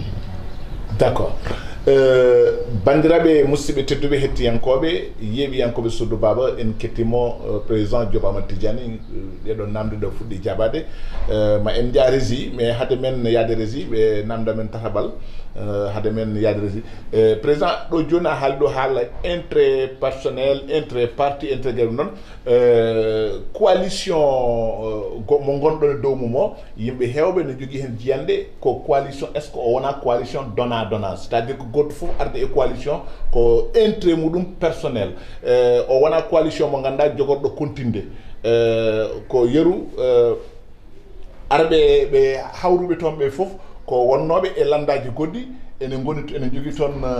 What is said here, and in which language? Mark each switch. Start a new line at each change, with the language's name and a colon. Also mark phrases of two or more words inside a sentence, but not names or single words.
Fula: d' accord bandiraɓe musidɓe tedduɓe hettiyankoɓe yeeɓiyankoɓe Soudou Baba en kettimo président Diop Amadou Tidiani ɗeɗon namde ɗo fuɗɗi jaɓade ma en jaa
French: régie mais
Fula: hade men yaade régie ɓe namda men tatabal hade men yaade régie président ɗo joni a haali ɗo haala
French: intérêt personnel intérêt parti intérêt
Fula: gueɗe noon coalition mo gonɗon e dow mum o yimɓe hewɓe ne jogui hen jiyande ko
French: coalition est ce que
Fula: o wona
French: coalition donnant donnant c'est à dire que
Fula: goto foof arde e coalition ko intérêt muɗum personnel o wona coalition mo ganduɗa jogorɗo continde ko yeru arɓe ɓe hawruɓe toon ɓe foof ko wonnoɓe e landaji goɗɗi ene goni ene jogui toon